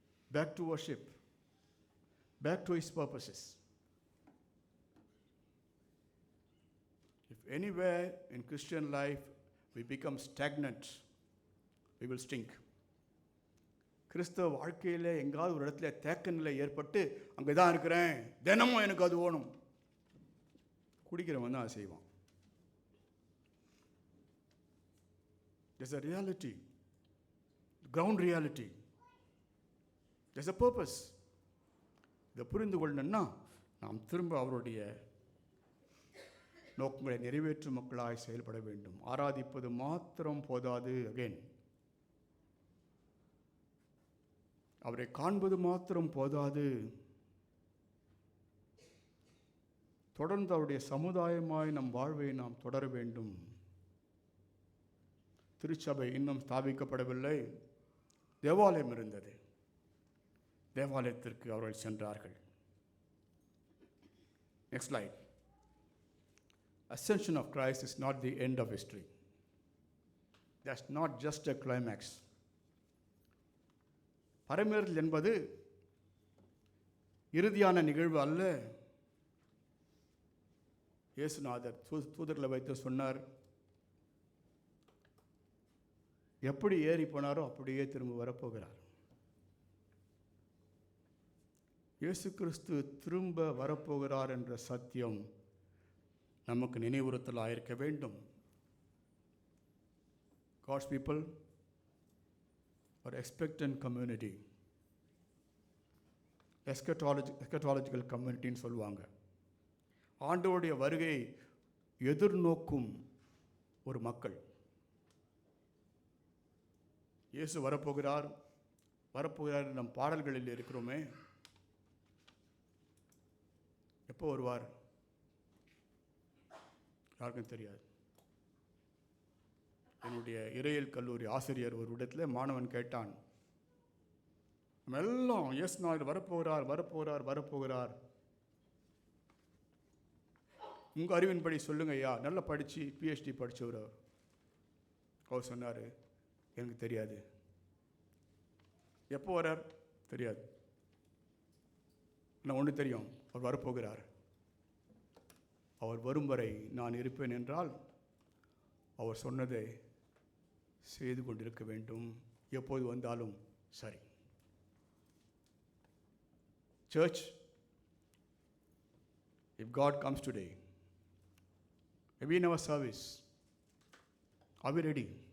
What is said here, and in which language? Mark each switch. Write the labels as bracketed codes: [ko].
[en] Back to worship, back to his purposes. If anywhere in Christian life we become stagnant, we will stink. [ta] கிறிஸ்தவ வாழ்க்கையில் எங்காவது ஒரு இடத்துல தேக்க நிலை ஏற்பட்டு அங்கே தான் இருக்கிறேன், தினமும் எனக்கு அது வேணும், குடிக்கிறவன் தான் அதை செய்வான். [en] There's a reality, ground reality. There's a purpose. [ta] இதை புரிந்து கொள்ளணும்னா நாம் திரும்ப அவருடைய நோக்கங்களை நிறைவேற்றும் மக்களாய் செயல்பட வேண்டும். ஆராதிப்பது மாத்திரம் போதாது. அகேன், அவரை காண்பது மாத்திரம் போதாது. தொடர்ந்து அவருடைய சமுதாயமாய் நம் வாழ்வை நாம் தொடர வேண்டும். திருச்சபை இன்னும் ஸ்தாபிக்கப்படவில்லை. தேவாலயம் இருந்தது. தேவாலயத்திற்கு அவர்கள் சென்றார்கள். [en] Next slide. Ascension of Christ is not the end of history. That's not just a climax. [ta] பரமேறுதல் என்பது இறுதியான நிகழ்வு அல்ல. இயேசுநாதர் தூதர்களை வைத்து சொன்னார், எப்படி ஏறி போனாரோ அப்படியே திரும்ப வரப்போகிறார். இயேசு கிறிஸ்து திரும்ப வரப்போகிறார் என்ற சத்தியம் நமக்கு நினைவுறுத்தலாக இருக்க வேண்டும். [en] God's people are expectant community, eschatological communityன்னு [ta] சொல்லுவாங்க. ஆண்டவருடைய வருகையை எதிர்நோக்கும் ஒரு மக்கள். இயேசு வரப்போகிறார் வரப்போகிறார் நம் பாடல்களில் இருக்கிறோமே, எப்போ வருவார் யாருக்கும் தெரியாது. என்னுடைய இறையியல் கல்லூரி ஆசிரியர் ஒரு இடத்துல மாணவன் கேட்டான், நம்ம எல்லாம் எஸ் நாயர் வரப்போகிறார் வரப்போகிறார் வரப்போகிறார், உங்கள் அறிவின்படி சொல்லுங்க ஐயா, நல்லா படித்து பிஹெச்டி படித்தவர். அவர் சொன்னார், எனக்கு தெரியாது. எப்போ வரார் தெரியாது, நான் ஒன்று தெரியும், அவர் வரப்போகிறார். அவர் வரும் வரை நான் இருப்பேன் என்றால் அவர் சொன்னதை செய்து கொண்டிருக்க வேண்டும், எப்போது வந்தாலும் சரி. [en] Church, if God comes today, maybe in our service, are we ready?